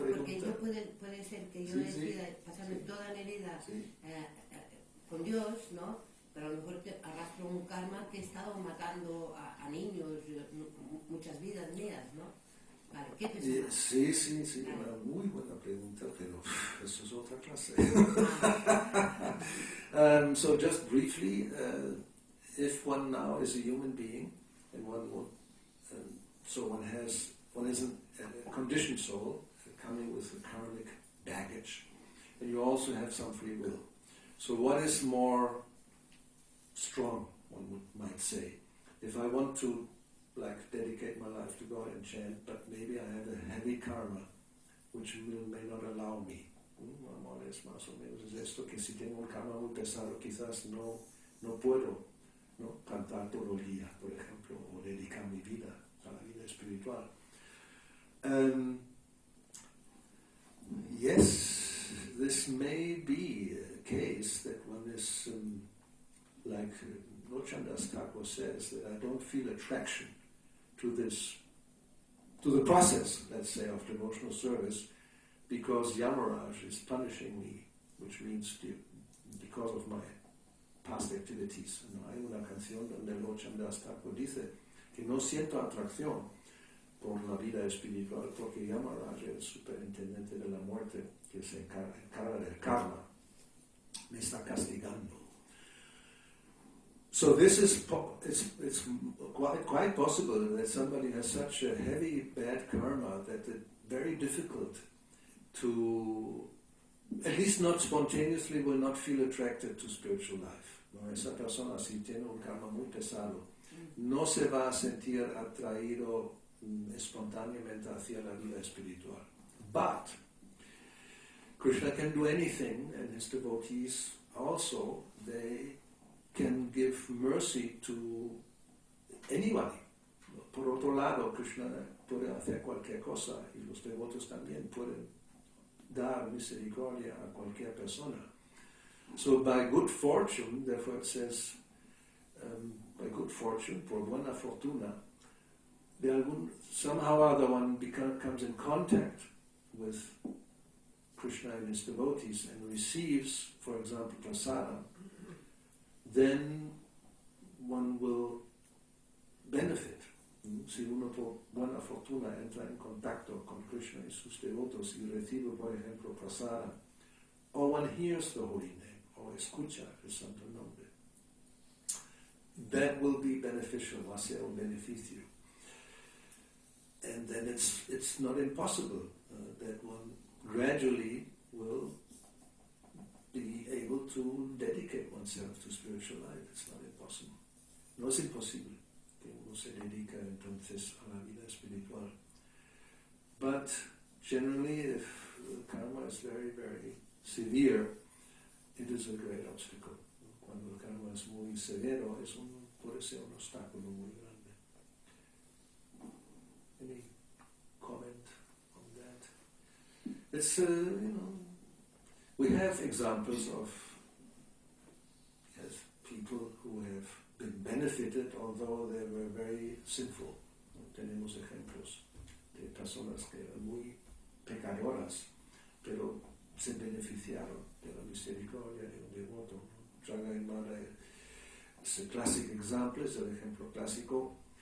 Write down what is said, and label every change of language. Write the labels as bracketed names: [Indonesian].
[Spanish] Porque yo puede ser que yo decida pasarme toda mi vida con Dios, ¿no? Pero a lo mejor arrastro un karma que he estado matando a niños, muchas vidas mías, ¿no? Vale, ¿qué pesa más? Sí, una muy buena pregunta, pero eso es otra clase. [English] So just briefly, if one now is a human being, and one is a conditioned soul, coming with a karmic baggage, and you also have some free will. So what is more strong, one might say? If I want to dedicate my life to God and chant, but maybe I have a heavy karma, which may not allow me. [Spanish] Más o menos es esto, que si tengo un karma muy pesado, quizás no puedo, ¿no? Cantar todo el día, por ejemplo, o dedicar mi vida a la vida espiritual. [English] Yes, this may be a case that one is like Lochandas Thakur says, that I don't feel attraction to the process, let's say, of devotional service, because Yamaraj is punishing me, which means because of my past activities. [Spanish] ¿No? Hay una canción donde Lochandas Thakur dice que no siento atracción por la vida espiritual porque Yamaraj, el superintendente de la muerte, que se encarga del karma, me está castigando. [English] So this is it's quite possible that somebody has such a heavy bad karma that it's very difficult to, at least not spontaneously, will not feel attracted to spiritual life. [Spanish] ¿No? Esa persona, si tiene un karma muy pesado, no se va a sentir atraído espontáneamente hacia la vida espiritual. [English] But Krishna can do anything, and his devotees also, they can give mercy to anybody. [Spanish] Por otro lado, Krishna puede hacer cualquier cosa y los devotos también pueden dar misericordia a cualquier persona. [English] So by good fortune, therefore it says, by good fortune, [Spanish] por buena fortuna, [English] somehow or other one comes in contact with Krishna and his devotees and receives, for example, prasada, then one will benefit. [Spanish] Si uno por buena fortuna entra en contacto con Krishna y sus devotos y recibe, por ejemplo, prasada, [English] or one hears the holy name, [Spanish] or escucha el santo nombre, [English] that will be beneficial, [Spanish] va a ser un beneficio. [English] And then it's not impossible that one gradually will be able to dedicate oneself to spiritual life. It's not impossible. [Spanish] No es imposible que uno se dedica entonces a la vida espiritual. [English] But generally, if the karma is very, very severe, it is a great obstacle. [Spanish] Cuando el karma es muy severo, puede ser un obstáculo muy grande. [English] Any comment on that? It's, we have examples of people who have been benefited, although they were very sinful. [Spanish] Tenemos ejemplos de personas que eran muy pecadoras, pero se beneficiaron de la misericordia de un devoto. Jagannath es el [English] classic example, [Spanish] es el ejemplo clásico.